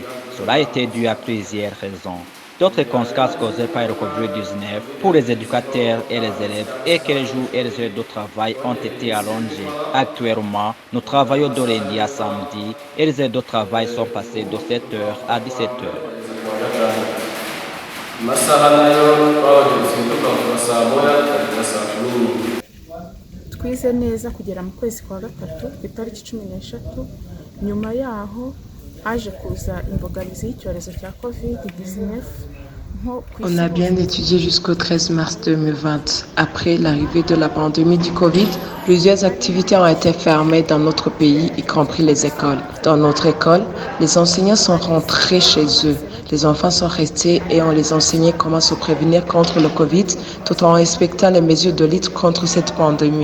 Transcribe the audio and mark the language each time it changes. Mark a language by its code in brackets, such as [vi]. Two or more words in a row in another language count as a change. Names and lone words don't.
[fr] Cela a été dû à plusieurs raisons. D'autres conséquences causées par le Covid-19 pour les éducateurs et les élèves est que les jours et les heures de travail ont été allongés. Actuellement, nous travaillons de lundi à samedi et les heures de travail sont passées de 7h à 17h. [rw] twize neza kugera mu kwezi kwa gatatu ku itariki 13 nyuma yaho haje kuza imbogamizi y'icyorezo cya Covid-19. [fr] On a bien étudié jusqu'au 13 mars 2020. Après l'arrivée de la pandémie du Covid, plusieurs activités ont été fermées dans notre pays, y compris les écoles. Dans notre école, les enseignants sont rentrés chez eux. Les enfants sont restés et on les enseignait comment se prévenir contre le Covid tout en respectant les mesures de lutte contre cette pandémie.